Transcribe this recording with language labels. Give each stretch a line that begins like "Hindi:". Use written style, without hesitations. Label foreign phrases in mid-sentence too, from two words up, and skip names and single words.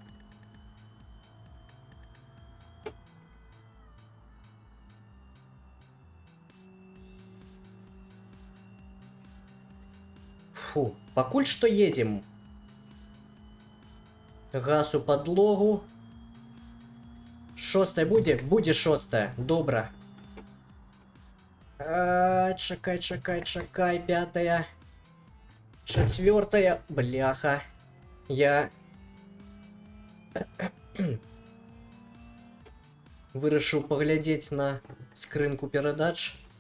Belarusian: Фу, пакуль
Russian: что едем.
Belarusian: Газ у подлогу.
Russian: Шостая будет? Будет шостая. Добро.
Belarusian: Чакай. Пятая.
Russian: Четвертая. Бляха.
Belarusian: Я вырашыў паглядзець на скрынку перадач.